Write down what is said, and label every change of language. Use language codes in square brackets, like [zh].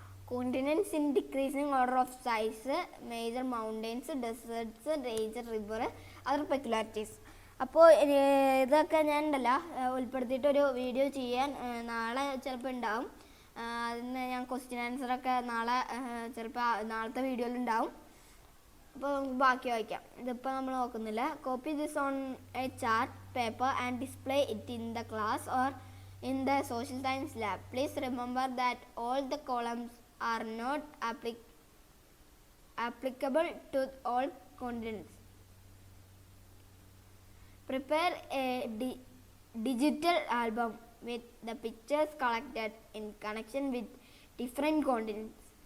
[en] Continents in decreasing order of size, major mountains, deserts, range, river, other peculiarities. [ml] അപ്പോൾ ഇതൊക്കെ ഞാൻ ഉണ്ടല്ല ഉൾപ്പെടുത്തിയിട്ടൊരു video ചെയ്യാൻ നാളെ ചിലപ്പോൾ ഉണ്ടാവും. അതിന് ഞാൻ ക്വസ്റ്റ്യൻ ആൻസറൊക്കെ നാളെ ചിലപ്പോൾ നാളത്തെ വീഡിയോയിലുണ്ടാവും. അപ്പോൾ നമുക്ക് ബാക്കി വായിക്കാം. ഇതിപ്പോൾ നമ്മൾ നോക്കുന്നില്ല. [en] Copy this on a chart paper and display it in the class or in the social science lab. Please remember that all the columns are not applicable to all continents. Prepare a digital album with the pictures collected in connection with different continents.